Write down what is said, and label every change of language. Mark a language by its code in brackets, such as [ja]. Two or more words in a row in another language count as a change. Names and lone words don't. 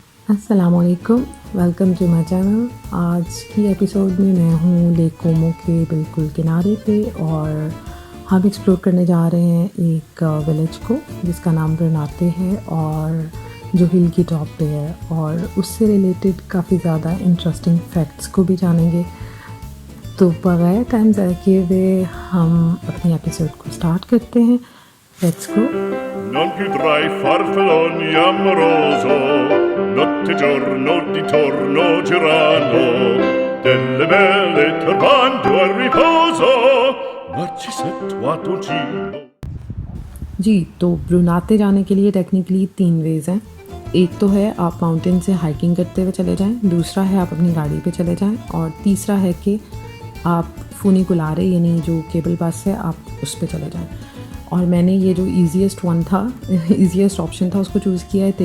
[ur] السلام علیکم, [en] welcome to my channel. [ur] آج کی ایپیسوڈ میں میں ہوں لیک کومو کے بالکل کنارے پہ اور ہم ایکسپلور کرنے جا رہے ہیں ایک ولیج کو جس کا نام بروناتے ہے اور جو ہل کی ٹاپ پہ ہے، اور اس سے ریلیٹڈ کافی زیادہ [en] interesting facts [ur] کو بھی جانیں گے. تو بغیر ٹائم ضائع کیے ہوئے ہم اپنی ایپیسوڈ کو اسٹارٹ کرتے ہیں. [en] let's go. [it] Non più tra i farfalloni amoroso, notte e giorno di torno girano, delle belle turbando al riposo, Narcisetto ad Uncino. [ur] جی، تو بروناتے جانے کے لیے ٹیکنیکلی 3 ویز ہیں. ایک تو ہے آپ ماؤنٹین سے ہائیکنگ کرتے ہوئے چلے جائیں، دوسرا ہے آپ اپنی گاڑی پہ چلے جائیں، اور تیسرا ہے کہ آپ فونیکولارے یعنی جو کیبل بس ہے آپ اس پہ چلے جائیں. اور میں نے یہ جو [en] easiest one [ur] تھا [en] easiest option [ur] था اس کو چوز کیا ہے.